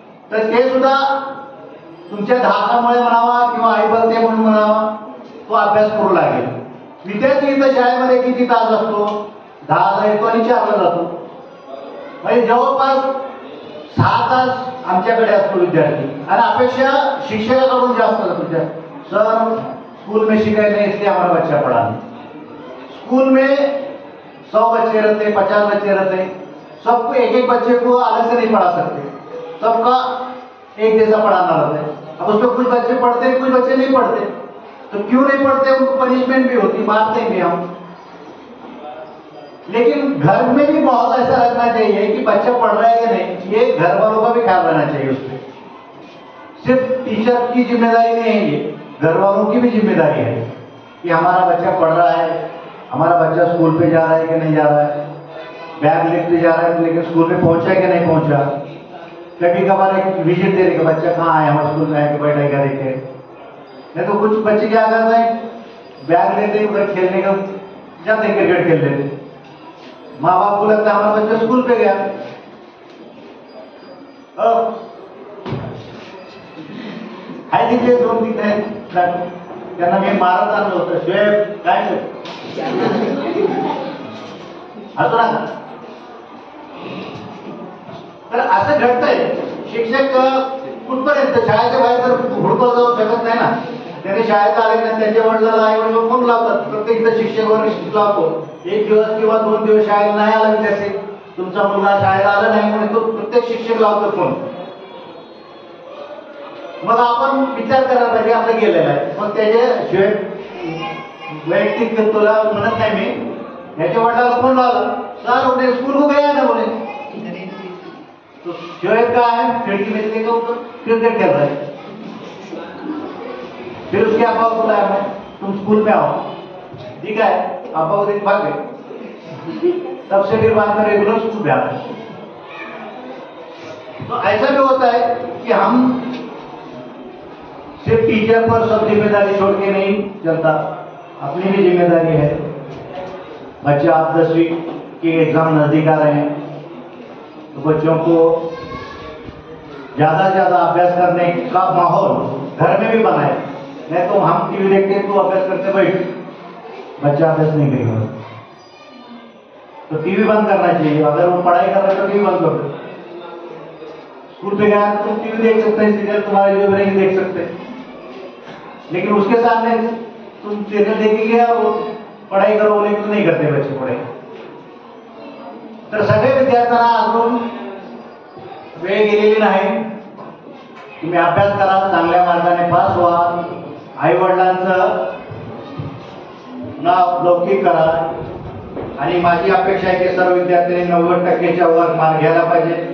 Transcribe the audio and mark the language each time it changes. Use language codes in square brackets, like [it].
[mr] तर ते सुद्धा तुमच्या धाकामुळे म्हणावा किंवा आई बघते म्हणून म्हणावा तो अभ्यास करू लागेल. विद्यार्थी इथं शाळेमध्ये किती तास असतो? 10ला येतो आणि 4ला जातो. म्हणजे जवळपास 6 तास आमच्याकडे असतो विद्यार्थी आणि अपेक्षा शिक्षकाकडून जास्त असतो. [hi] सर स्कूल में शिकाई नहीं इसलिए हमारा बच्चा पढ़ा नहीं. स्कूल में 100 बच्चे रहते, 50 बच्चे रहते, सबको एक एक बच्चे को अलग से नहीं पढ़ा सकते, सबका एक जैसा पढ़ाना रहता है. अब उसमें कुछ बच्चे पढ़ते हैं, कुछ बच्चे नहीं पढ़ते. तो क्यों नहीं पढ़ते? उनको पनिशमेंट भी होती, मारते भी हम. लेकिन घर में भी माहौल ऐसा रखना चाहिए कि बच्चा पढ़ रहा है कि नहीं, ये घर वालों का भी ख्याल रहना चाहिए. उसमें सिर्फ टीचर की जिम्मेदारी नहीं है, ये घर वालों की भी जिम्मेदारी है कि हमारा बच्चा पढ़ रहा है, हमारा बच्चा स्कूल पे जा रहा है कि नहीं जा रहा है, बैग लेके जा रहा है लेकिन स्कूल में पहुंचा है कि नहीं पहुंचा. कभी कभार एक विजिट दे रहे बच्चा कहाँ आया, हमारे स्कूल में आया कि बैठेगा देखे. नहीं तो कुछ बच्चे क्या करते हैं, बैग लेते उधर खेलने का जाते हैं, क्रिकेट खेल लेते. माँ बाप को लगता है हमारा बच्चा स्कूल पे गया. [mr] आहे तिथे 2-3 आहेत त्यांना मी मारत आणलं होतं. शिवाय काय असं ना. तर असं घडतंय. शिक्षक कुठपर्यंत शाळेच्या बाहेर तर हुडकत जाऊ शकत नाही ना. त्याने शाळेत आले नाही त्यांच्या वडिलांना आई वडील फोन लावतात. प्रत्येक इथं शिक्षक वगैरे लावतो. 1 दिवस किंवा 2 दिवस शाळेला नाही आला विद्यार्थी, तुमचा मुलगा शाळेला आला नाही म्हणून तो प्रत्येक शिक्षक लावतो फोन. मग आपण विचार करायला पाहिजे आपलं गेलेलं आहे. मग त्याच्याशिवाय वैयक्तिक तुला म्हणत नाही मी, याच्या वडिलांना फोन लावला, [hi] सर उन्हें स्कूल को गया ना बोले. तो शोएब का है खिड़की में देखा ऊपर क्रिकेट खेल रहा है. फिर उसके अब्बा को बुलाया मैं, तुम स्कूल में आओ. ठीक है, अब्बा को देख भाग गए. तब से फिर बाद में रेगुलर स्कूल में आते. तो ऐसा भी होता है कि हम सिर्फ टीचर पर सब जिम्मेदारी छोड़ के नहीं चलता, अपनी भी जिम्मेदारी है. बच्चे आप 10वीं के एग्जाम नजदीक आ रहे हैं तो बच्चों को ज्यादा से ज्यादा अभ्यास करने का माहौल घर में भी बनाए. नहीं तो हम टीवी देखते तो अभ्यास करते बैठ, बच्चा अभ्यास नहीं करेगा. तो टीवी बंद करना चाहिए. अगर वो पढ़ाई कर रहे तो टीवी बंद कर दो. स्कूल पे गया तो तुम टीवी देख सकते हैं, सीरियल तुम्हारे जो नहीं देख सकते, लेकिन उसके सामने तुम सीरियल देखेंगे और पढ़ाई करो बोले तो नहीं करते बच्चे पढ़ाई. [mr] तर सगळे विद्यार्थ्यांना अजून वेळ गेलेली नाही. तुम्ही अभ्यास करा, चांगल्या मार्गाने पास व्हा, आई वडिलांचं नाव लौकिक करा. आणि माझी अपेक्षा आहे की सर्व विद्यार्थ्यांनी 90%च्या वर मार्क घ्यायला पाहिजे.